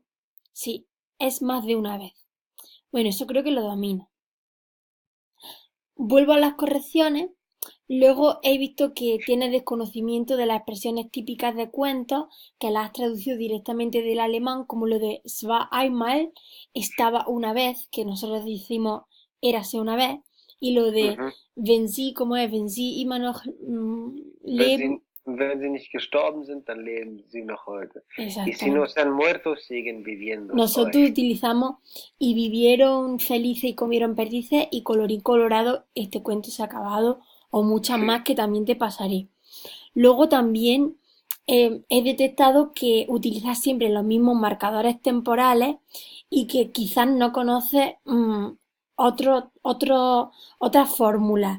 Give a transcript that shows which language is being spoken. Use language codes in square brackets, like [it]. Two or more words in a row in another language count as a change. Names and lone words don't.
[es] Sí, es más de una vez. Bueno, eso creo que lo domino. Vuelvo a las correcciones. Luego he visto que tienes desconocimiento de las expresiones típicas de cuentos, que las has traducido directamente del alemán, como lo de [de] "es war einmal", [es] estaba una vez, que nosotros decimos érase una vez, y lo de Ujú. [de] wenn sie, [es] como es, [de] wenn sie immer noch Wenn leben. sie, wenn sie nicht gestorben sind, dann leben sie noch heute. [es] Y si no Exactamente. están muertos, siguen viviendo hoy. Nosotros utilizamos "y vivieron felices y comieron perdices" y "colorín colorado, este cuento se ha acabado", o muchas Sí. más que también te pasaré. Luego también he detectado que utilizas siempre los mismos marcadores temporales y que quizás no conoces otras fórmulas.